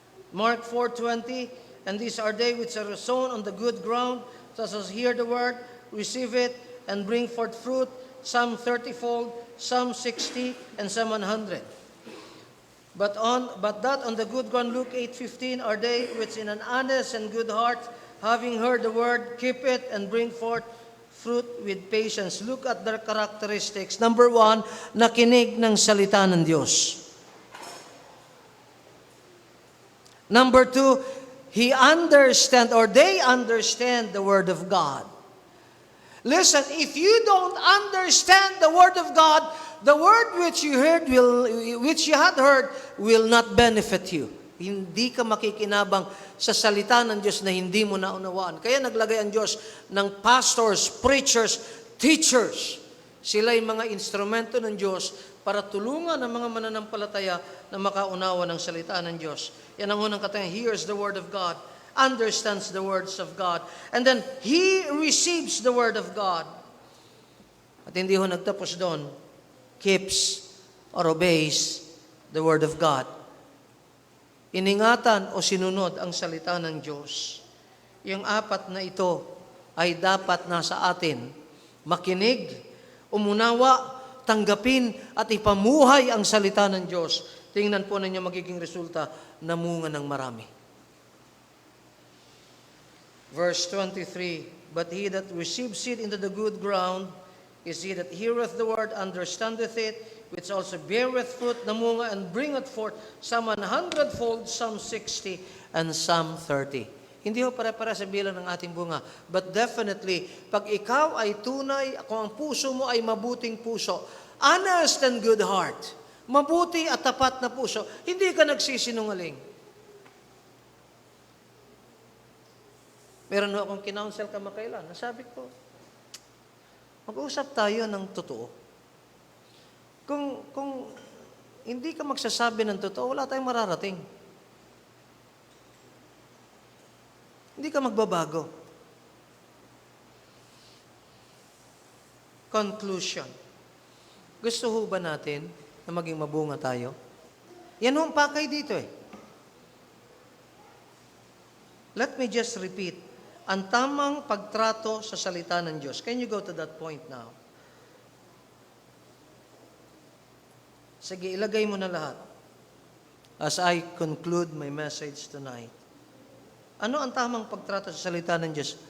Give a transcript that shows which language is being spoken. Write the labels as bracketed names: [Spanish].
[English] Mark 4:20, and these are they which are sown on the good ground, such as hear the word, receive it, and bring forth fruit, some 30-fold, some 60, and some 100. But that on the good ground, Luke 8:15, are they which in an honest and good heart, having heard the word, keep it, and bring forth fruit with patience. Look at their characteristics. [Filipino] Number 1, nakinig ng salita ng Diyos. [English] Number 2, they understand the Word of God. Listen, if you don't understand the Word of God, the word which you had heard will not benefit you. [Filipino] Hindi ka makikinabang sa salita ng Diyos na hindi mo naunawaan. Kaya naglagay ang Diyos ng pastors, preachers, teachers. Sila yung mga instrumento ng Diyos para tulungan ang mga mananampalataya na makaunawa ng salita ng Diyos. Yan ang unang katangian. [English] Hears the word of God, understands the words of God, and then he receives the word of God. [Filipino] At hindi ho nagtapos doon, [English] keeps or obeys the word of God. [Filipino] Iningatan o sinunod ang salita ng Diyos. Yung 4 na ito ay dapat nasa atin. Makinig, umunawa, tanggapin, at ipamuhay ang salita ng Diyos. Tingnan po ninyo magiging resulta, namunga ng marami. [English] Verse 23, but he that receives seed into the good ground is he that heareth the word, understandeth it, which also beareth fruit, namunga, and bringeth forth some 100-fold, some 60, and some 30. [Filipino] Hindi ho pare-pare sa bilang ng ating bunga. [English] But definitely, [Filipino] pag ikaw ay tunay, kung ang puso mo ay mabuting puso, [English] honest and good heart, [Filipino] mabuti at tapat na puso, hindi ka nagsisinungaling. Meron ho akong kinounsel kamakailan. Nasabi ko, mag-usap tayo ng totoo. Kung hindi ka magsasabi ng totoo, wala tayong mararating. Hindi ka magbabago. Conclusion. Gusto ho ba natin na maging mabunga tayo? Yan ho ang pakay dito eh. [English] Let me just repeat. [Filipino] Ang tamang pagtrato sa salita ng Diyos. [English] Can you go to that point now? [Filipino] Sige, ilagay mo na lahat. [English] As I conclude my message tonight. [Filipino] Ano ang tamang pagtrato sa salita ng Diyos?